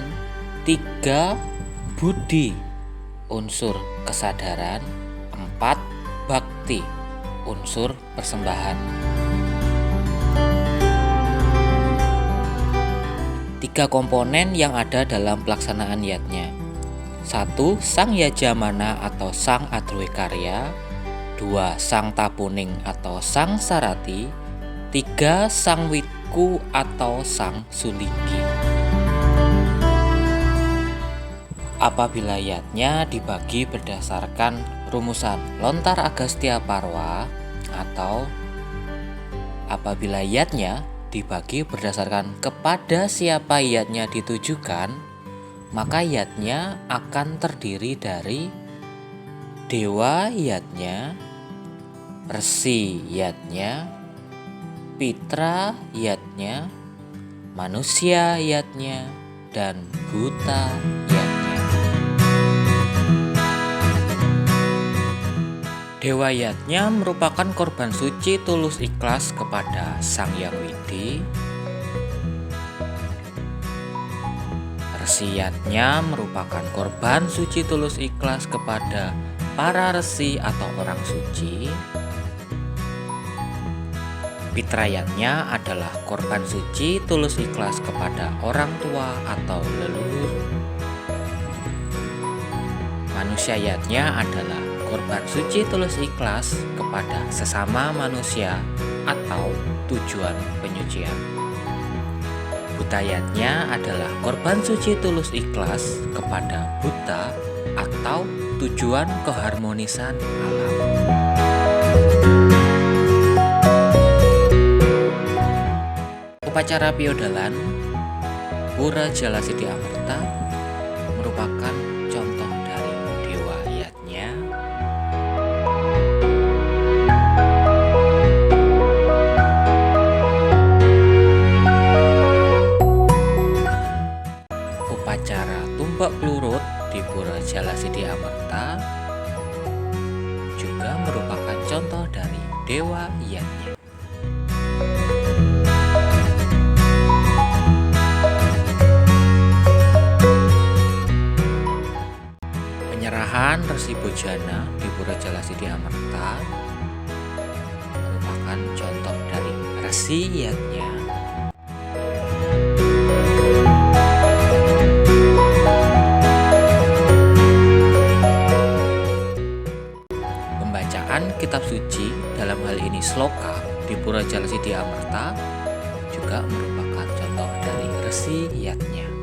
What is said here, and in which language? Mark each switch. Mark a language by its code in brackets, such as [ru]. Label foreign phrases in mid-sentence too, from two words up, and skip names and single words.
[id] 3. Budi, unsur kesadaran. 4. Bhakti, unsur persembahan. 3 komponen yang ada dalam pelaksanaan yatnya: 1. Sang Yajamana atau Sang Adhwekarya. 2. Sang Tapuning atau Sang Sarati. 3. Sang Witku atau Sang Sulinggi. Apabila yatnya dibagi berdasarkan rumusan lontar Agastya Parwa, atau apabila yatnya dibagi berdasarkan kepada siapa yatnya ditujukan, maka yatnya akan terdiri dari dewa yatnya, resi yatnya, pitra yatnya, manusia yatnya, dan buta yatnya. Dewa yatnya merupakan korban suci tulus ikhlas kepada Sang Hyang Widi. Resi yatnya merupakan korban suci tulus ikhlas kepada para resi atau orang suci. Pitra yatnya adalah korban suci tulus ikhlas kepada orang tua atau leluhur. Manusia yatnya adalah korban suci tulus ikhlas kepada sesama manusia atau tujuan penyucian. Buta yatnya adalah korban suci tulus ikhlas kepada buta atau tujuan keharmonisan alam. Upacara Piodalan Pura Jala Sidi Amerta merupakan contoh dari dewa yatnya. Upacara Tumpak Plurut di Pura Jala Sidi Amerta juga merupakan contoh dari dewa yatnya. Penyerahan Resi Bojana di Pura Jala Sidi Amerta merupakan contoh dari resi yatnya. Kitab suci, dalam hal ini sloka, di Pura Jala Sidi Amerta juga merupakan contoh dari resi yatnya.